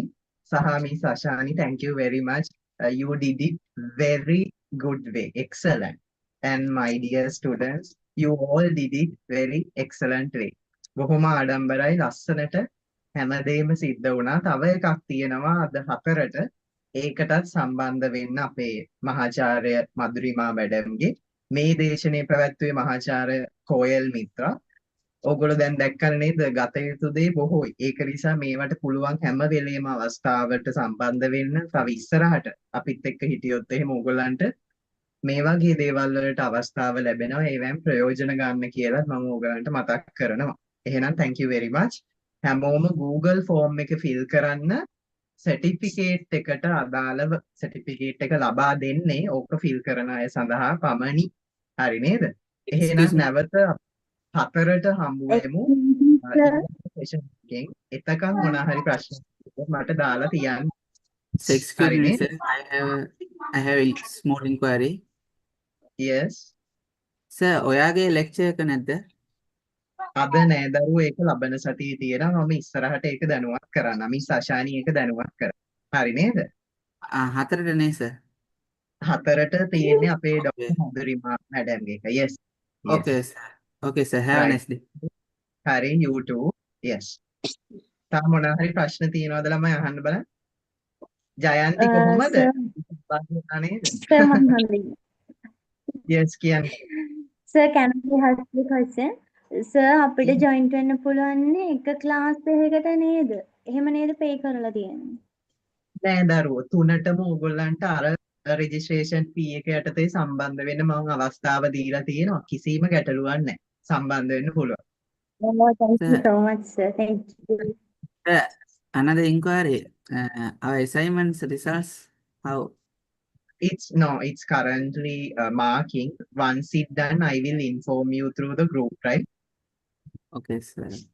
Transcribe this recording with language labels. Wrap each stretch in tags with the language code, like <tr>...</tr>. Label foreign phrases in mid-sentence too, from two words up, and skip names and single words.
<en>සහ Miss Ashani, thank you very much. You did it very good way. Excellent. And my dear students, you all did it very excellent way.</en> <si>බොහොම ආඩම්බරයි ලස්සනට හැමදේම සිද්ධ වුණා. තව එකක් තියෙනවා අද 4ට. ඒකටත් සම්බන්ධ වෙන්න අපේ මහාචාර්ය මధుරිමා මැඩම්ගේ මේ දේශනේ පැවැත්වුවේ මහාචාර්ය කෝයල් මිත්‍රා. ඕගොල්ලෝ දැන් දැක්කන නේද ගත යුතු දේ බොහෝයි. ඒක නිසා මේවට පුළුවන් හැම වෙලේම අවස්ථාවට සම්බන්ධ වෙන්න. තව ඉස්සරහට අපිත් එක්ක හිටියොත් එහෙම ඕගොල්ලන්ට මේ වගේ දේවල් වලට අවස්ථාව ලැබෙනවා. ඒවෙන් ප්‍රයෝජන ගන්න කියලා මම ඕගොල්ලන්ට මතක් කරනවා.</si> <en>එහෙනම් thank you very much.</en> <si>හැමෝම Google form එක fill කරන්න. සර්ටිෆිකේට් එකට අදාළව සර්ටිෆිකේට් එක ලබා දෙන්නේ ඕක fill කරන අය සඳහා පමණි. හරි නේද? එහෙනම්</si> <en>Excuse me.</en> <si>නැවත 4ට හම්බු වෙමු.</si> <en>sir.</en> <si>session එකෙන් එතකන් මොනා හරි ප්‍රශ්න මට දාලා තියන්න.</si> <en>So excuse</en> <si>හරි</si> <en>me,</en> <si>නේද?</si> <en>sir. I have a small inquiry. Yes. Sir,</en> <si>ඔයාගේ lecture එක නැද්ද? අද නෑ දරුවෝ ඒක ලබන සතියේ තියෙනවා. මම ඉස්සරහට ඒක දැනුවත් කරන්න. මිස් අශානි ඒක දැනුවත් කරන්න. හරි නේද? 4ට නේ sir. 4ට තියෙන්නේ අපේ</si> <en>Okay.</en> <si>ඩොක්ටර් මధుරිමා මැඩම් එක.</si> <en>Yes. Yes. Okay, sir. Okay, sir. Have a Right. nice day. හරි you too. Yes.</en> <si>තා මොනා හරි ප්‍රශ්න තියෙනවද ළමයි අහන්න බලන්න. ජයන්ති කොහොමද?</si> <en>Sir,</en> <si>සම්බන්ධ නේද?</si> <en>sir, Manhali.</en> <si>Yes කියන්න.</si> <en>Sir, can I ask you a question? Sir,</en> <si>අපිට joint වෙන්න පුළුවන්නේ එක class එකකට නේද? එහෙම නේද pay කරලා තියෙන්නේ? නෑ දරුවෝ 3ටම ඕගොල්ලන්ට අර රෙජිස්ට්‍රේෂන් fee එක යටතේ සම්බන්ධ වෙන්න මම අවස්ථාව දීලා තියෙනවා. කිසිම ගැටලුවක් නැහැ. සම්බන්ධ වෙන්න පුළුවන්.</si> <en>Oh, thank you Sir, so much, sir. Thank you. sir, another inquiry. Our assignments results, how? It's currently marking. Once it's done, I will inform you through the group, right? Okay, sir.</en>